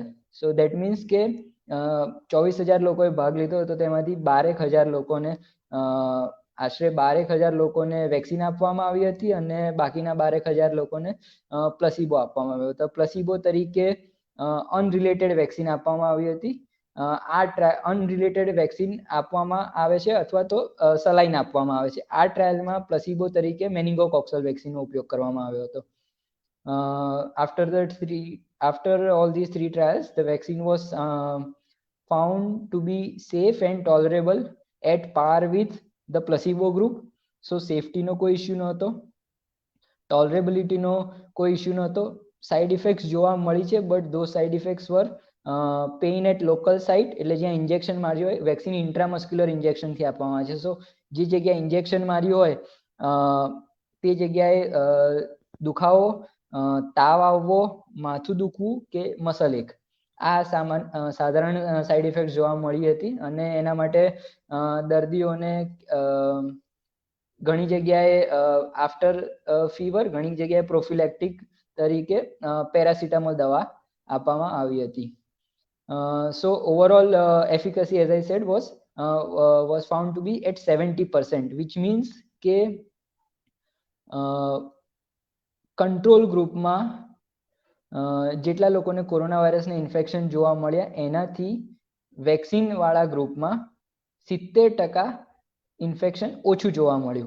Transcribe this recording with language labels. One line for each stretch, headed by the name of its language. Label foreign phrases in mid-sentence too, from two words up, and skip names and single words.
English: so that means
Gujarati: કે 24,000 લોકોએ ભાગ લીધો હતો, તેમાંથી 12,000 લોકોને આશરે 12,000 લોકોને વેક્સિન આપવામાં આવી હતી અને બાકીના 12,000 લોકોને પ્લસીબો આપવામાં આવ્યો હતો. પ્લસીબો તરીકે
English: unrelated vaccine
Gujarati: આપવામાં આવી હતી. આ
English: unrelated vaccine
Gujarati: આપવામાં આવે છે અથવા તો સલાઈન આપવામાં આવે છે. આ ટ્રાયલમાં પ્લસીબો તરીકે
English: meningococcal vaccine
Gujarati: ઉપયોગ કરવામાં આવ્યો હતો.
English: After all these 3 trials, the vaccine was found to be safe and tolerable at par with the placebo group. So safety
Gujarati: નો કોઈ ઇશ્યુ નહોતો, tolerability નો કોઈ ઇશ્યુ નહોતો.
English: side effects
Gujarati: જોવા મળી છે,
English: but those side effects were pain at local site,
Gujarati: એટલે જ્યાં ઇન્જેક્શન માર્યું હોય, વેક્સિન
English: intramuscular injection
Gujarati: આપવામાં આવે છે. સો જે જગ્યાએ ઇન્જેક્શન માર્યું હોય તે જગ્યાએ દુખાવો, તાવ આવવો, માથું દુખવું કે
English: muscle ache,
Gujarati: આ સાધારણ
English: side effect
Gujarati: જોવા મળી હતી અને એના માટે દર્દીઓને ઘણી જગ્યાએ
English: after fever,
Gujarati: ઘણી જગ્યાએ પ્રોફિલેક્ટિક તરીકે પેરાસિટામોલ દવા આપવામાં આવી હતી.
English: So overall efficacy, as I said, was found to be at 70%, which means
Gujarati: કે કંટ્રોલ ગ્રુપમાં જેટલા લોકોને કોરોના વાયરસના ઇન્ફેક્શન જોવા મળ્યા એનાથી વેક્સિન વાળા ગ્રુપમાં 70% ઇન્ફેક્શન ઓછું જોવા મળ્યું.